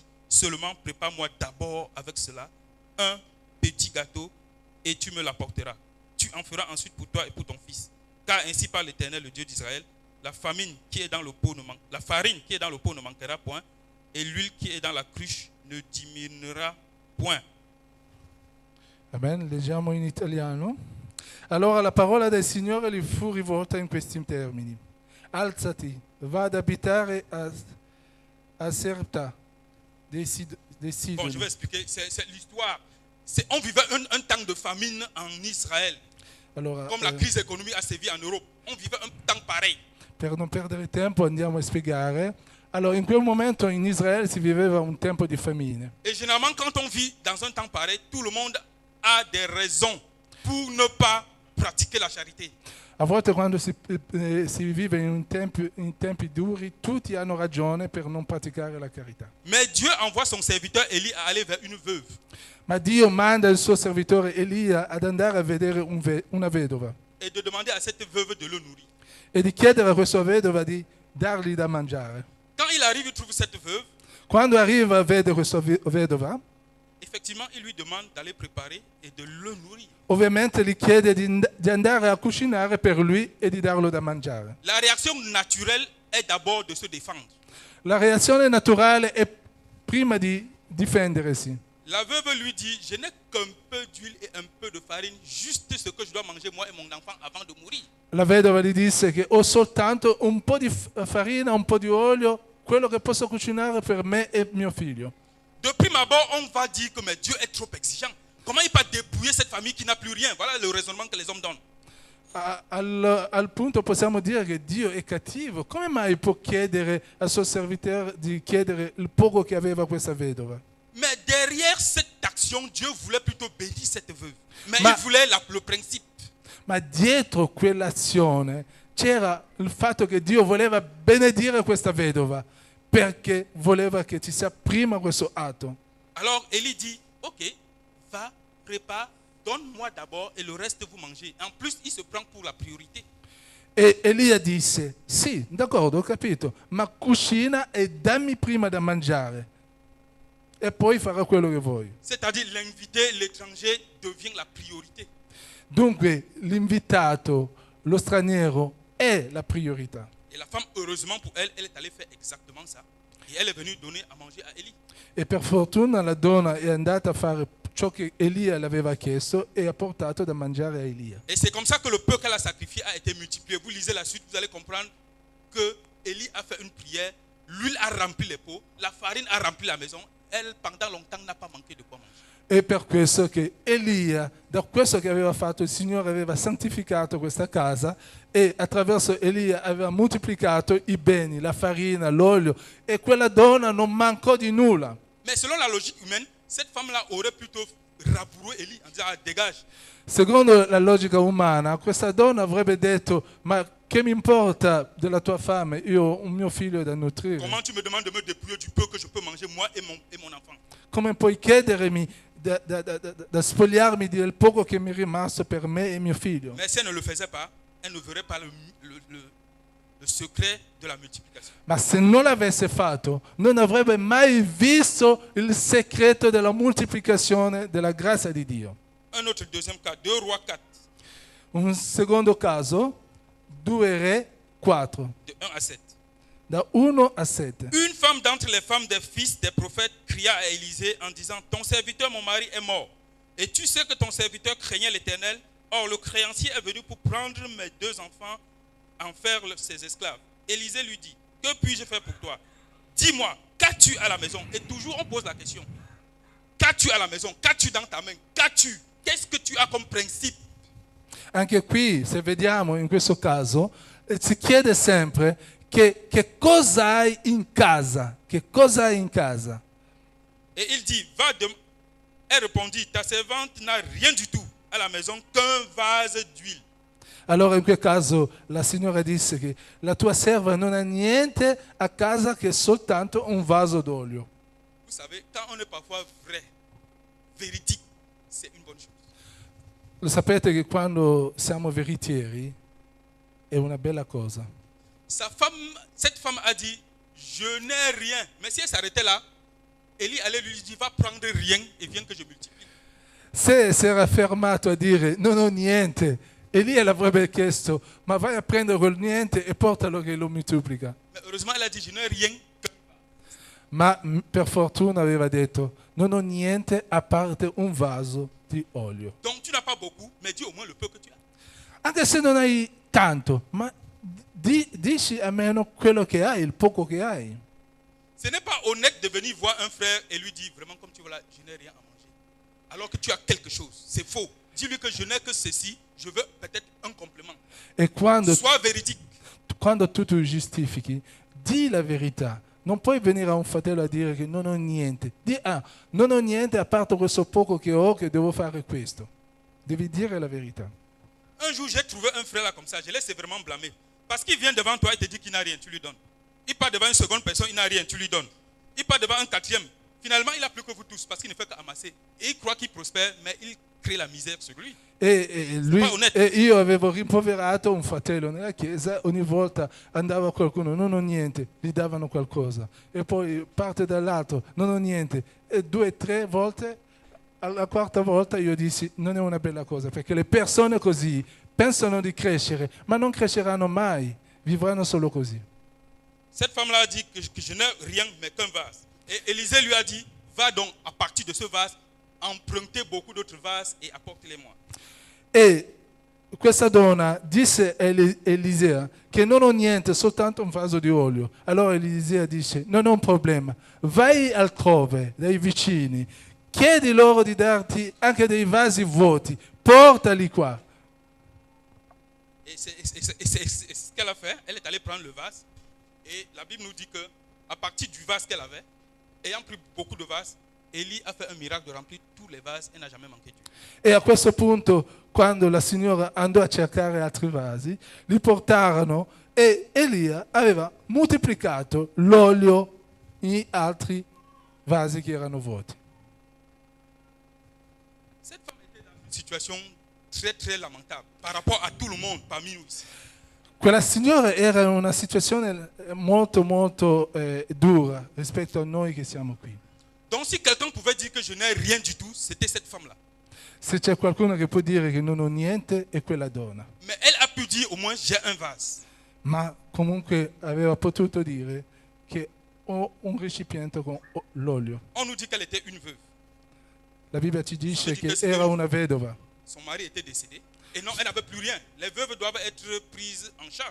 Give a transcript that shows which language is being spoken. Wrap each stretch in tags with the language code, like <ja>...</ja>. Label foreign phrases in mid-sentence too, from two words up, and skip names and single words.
<fr>Seulement prépare-moi d'abord avec cela un petit gâteau et tu me l'apporteras. Tu en feras ensuite pour toi et pour ton fils. Car ainsi parle l'Éternel, le Dieu d'Israël, la farine qui est dans le pot ne manquera point, et l'huile qui est dans la cruche ne diminuera point.</fr> <it>Amen, leggiamo in italiano. Allora la parola del Signore gli fu rivolta in questi termini. Alzati, va ad abitare a Serepta dei Sidoni.</it> <fr>Bon, je vais expliquer, c'est l'histoire. On vivait un temps de famine en Israël. Allora, Comme la crise économique a sévi en Europe. On vivait un temps pareil.</fr> <it>Per non perdere tempo andiamo a spiegare. Allora, in quel momento in Israele si viveva un tempo di famine.</it> <fr>Et généralement, quand on vit dans un temps pareil, tout le monde a des raisons pour ne pas pratiquer la charité.</fr> <it>A volte quando si vive in tempi duri, tutti hanno ragione per non praticare la carità.</it> <fr>Mais Dieu envoie son serviteur Élie à aller vers une veuve.</fr> <it>Ma Dio manda il suo servitore Elia ad andare a vedere una vedova</it> <fr>Et de demander à cette veuve de le nourrir.</fr> <it>e di chiedere a questa vedova di dargli da mangiare.</it> <fr>Quand il arrive, il trouve cette veuve.</fr> <it>Quando arriva a vedere questa vedova,</it> <fr>Effectivement, il lui demande d'aller préparer et de le nourrir.</fr> <it>ovviamente gli chiede di andare a cucinare per lui e di darlo da mangiare.</it> <fr>La réaction naturelle est d'abord de se défendre.</fr> <it>La reazione naturale è prima di difendersi.</it> <fr>La veuve lui dit, je n'ai qu'un peu d'huile et un peu de farine, juste ce que je dois manger moi et mon enfant avant de mourir.</fr> <it>La vedova gli disse che ho soltanto un po' di farina, un po' di olio, quello che posso cucinare per me e mio figlio.</it> <fr>De prime abord, on va dire que mais Dieu est trop exigeant. Comment il peut dépouiller cette famille qui n'a plus rien? Voilà le raisonnement que les hommes donnent.</fr> <it>Al punto possiamo dire che Dio è cattivo. Come mai può chiedere al suo servitore di chiedere il poco che aveva questa vedova?</it> <fr>Mais derrière cette action, Dieu voulait plutôt bénir cette veuve. Mais il voulait le principe.</fr> <it>Ma dietro quell'azione c'era il fatto che Dio voleva benedire questa vedova, perché voleva che ci sia prima questo atto.</it> <fr>Alors Élie dit, ok, va, prépare, donne-moi d'abord et le reste vous mangez. En plus, il se prend pour la priorité.</fr> <it>E Elia disse, sì, d'accordo, ho capito, ma cucina e dammi prima da mangiare. E poi farò quello che vuoi.</it> <fr>C'est-à-dire l'invité, l'étranger devient la priorité.</fr> <it>Dunque l'invitato, lo straniero è la priorità.</it> <fr>Et la femme, heureusement pour elle, elle est allée faire exactement ça. Et elle est venue donner à manger à Élie.</fr> <it>E per fortuna la donna è andata a fare ciò che Elia le aveva chiesto e ha portato da mangiare a Elia.</it> <fr>Et c'est comme ça que le peu qu'elle a sacrifié a été multiplié. Vous lisez la suite, vous allez comprendre que Élie a fait une prière, l'huile a rempli les pots, la farine a rempli la maison. Elle, pendant longtemps, n'a pas manqué de quoi manger.</fr> <it>E per questo che Elia, da questo che aveva fatto, il Signore aveva santificato questa casa e attraverso Elia aveva moltiplicato i beni, la farina, l'olio, e quella donna non mancò di nulla.</it> <fr>Mais selon la logique humaine, cette femme-là aurait plutôt rabouroué Élie en disant, ah, dégage.</fr> <it>Secondo la logica umana, questa donna avrebbe detto, ma che mi importa della tua fame? Io ho un mio figlio da nutrire.</it> <fr>Comment tu me demandes de me dépouiller du peu que je peux manger moi et mon enfant?</fr> <it>Come puoi chiedermi da spogliarmi del poco che mi è rimasto per me e mio figlio?</it> <fr>Mais si elle ne le faisait pas, elle ne verrait pas le secret de la multiplication.</fr> <it>Ma se non l'avesse fatto, non avrebbe mai visto il segreto della moltiplicazione della grazia di Dio.</it> <fr>Un autre deuxième cas, 2 Rois 4,</fr> <it>Un secondo caso, 2 Re 4,</it> <fr>de 1 à 7.</fr> <it>da 1 a 7.</it> <fr>Une femme d'entre les femmes des fils des prophètes cria à Élisée en disant, ton serviteur, mon mari, est mort. Et tu sais que ton serviteur craignait l'Éternel. Or, le créancier est venu pour prendre mes 2 enfants, en faire ses esclaves. Élisée lui dit, que puis-je faire pour toi? Dis-moi, qu'as-tu à la maison? Et toujours on pose la question. Qu'as-tu à la maison? Qu'as-tu dans ta main? Qu'as-tu? Qu'est-ce que tu as comme principe?</fr> <it>Anche qui, se vediamo in questo caso, si chiede sempre che cosa hai in casa? Che cosa hai in casa?</it> <fr>Et il dit, elle répondit, ta servante n'a rien du tout à la maison qu'un vase d'huile.</fr> <it>Allora in quel caso la signora disse che la tua serva non ha niente a casa che soltanto un vaso d'olio.</it> <fr>Vous savez, quand on est parfois vrai, véridique, c'est une bonne chose.</fr> <it>Lo sapete che quando siamo veritieri è una bella cosa.</it> <fr>Cette femme a dit, je n'ai rien. Mais si elle s'arrêtait là, Élie allait lui dire, va prendre rien et viens que je multiplie.</fr> <it>Se si era fermato a dire non ho niente, Elia l'avrebbe chiesto, ma vai a prendere quel niente e portalo che lo moltiplica.</it> <fr>Mais heureusement, elle a dit, je n'ai rien.</fr> <it>Ma per fortuna aveva detto, non ho niente a parte un vaso di olio.</it> <fr>Donc tu n'as pas beaucoup, mais dis au moins le peu que tu as.</fr> <it>Anche se non hai tanto, ma dici almeno quello che hai, il poco che hai.</it> <fr>Ce n'est pas honnête de venir voir un frère et lui dire, vraiment comme tu vois là, je n'ai rien à manger. Alors que tu as quelque chose. C'est faux. Dis-lui que je n'ai que ceci, je veux peut-être un complément. E Sois véridique.</fr> <it>quando tu ti giustifichi, di la verità. Non puoi venire a un fratello a dire che non ho niente. Non ho niente a parte questo poco che ho, che devo fare questo. Devi dire la verità.</it> <fr>Un jour, j'ai trouvé un frère là comme ça, je l'ai sévèrement blâmé. Parce qu'il vient devant toi et te dit qu'il n'a rien, tu lui donnes. Il part devant une seconde personne, il n'a rien, tu lui donnes. Il part devant un quatrième. Finalement, il n'a plus que vous tous parce qu'il ne fait qu'amasser. Et il croit qu'il prospère, mais il crée la misère sur lui.</fr> <it>Io avevo rimproverato un fratello nella chiesa, ogni volta andava qualcuno, non ho niente, gli davano qualcosa. E poi parte dall'altro, non ho niente. E 2 o 3 volte, alla quarta volta io dissi, non è una bella cosa, perché le persone così pensano di crescere, ma non cresceranno mai, vivranno solo così.</it> <fr>Cette femme-là a dit que je n'ai rien mais qu'un vase. Et Élisée lui a dit, va donc à partir de ce vase, emprunter beaucoup d'autres vases et apporte-les-moi.</fr> <it>E questa donna disse a Elisea che non ho niente, soltanto un vaso di olio. Allora Elisea dice, non è un problema, vai altrove, dai vicini, chiedi loro di darti anche dei vasi vuoti, portali qua.</it> <fr>Et c'est ce qu'elle a fait. Elle est allée prendre le vase. Et la Bible nous dit que à partir du vase qu'elle avait, ayant pris beaucoup de vases, Élie a fait un miracle de remplir tous les vases et n'a jamais manqué d'huile.</fr> <it>E a questo punto, quando la signora andò a cercare altri vasi, li portarono e Elia aveva moltiplicato l'olio in altri vasi che erano vuoti.</it> <fr>Cette femme était dans une situation très très lamentable par rapport à tout le monde parmi nous ici.</fr> <it>Quella signora era in una situazione molto molto dura rispetto a noi che siamo qui.</it> <fr>Donc si quelqu'un pouvait dire que je n'ai rien du tout, c'était cette femme-là.</fr> <it>Se c'è qualcuno che può dire che non ho niente è quella donna.</it> <fr>Mais elle a pu dire au moins j'ai un vase.</fr> <it>Ma comunque aveva potuto dire che ho un recipiente con l'olio.</it> <fr>On nous dit qu'elle était une veuve.</fr> <it>La Bibbia ci dice che era una vedova.</it> <fr>Son mari était décédé. Et non, elle n'avait plus rien. Les veuves doivent être prises en charge.</fr>